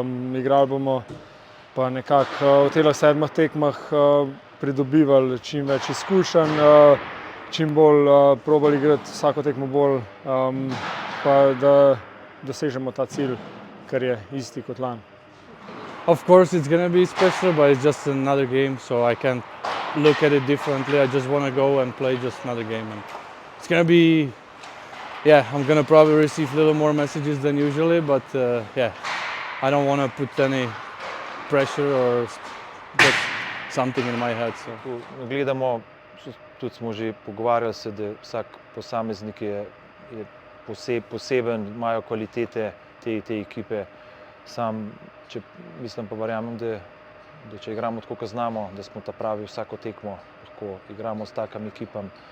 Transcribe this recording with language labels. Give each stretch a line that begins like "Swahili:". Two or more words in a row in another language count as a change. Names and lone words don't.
Slovenian: Igrali bomo pa nekako v teh 7 tekmah pridobivali čim več izkušenj, čim bolj probali igrati vsako tekmo bolj, pa da dosežemo ta cilj, kar je isti kot lani.
English: Of course it's gonna be special, but it's just another game, so I can't look at it differently. I just want to go and play just another game. And it's gonna be, I'm gonna probably receive a little more messages than usually, but I don't want to put any pressure or get something in my head. So.
Slovenian: Gledamo, tudi smo že pogovarjali se, da vsak posameznik je poseben, imajo kvalitete te ekipe. Mislim pa verjamem, da če igramo tako, kot znamo, da smo ta pravi vsako tekmo, lahko igramo s takimi ekipami.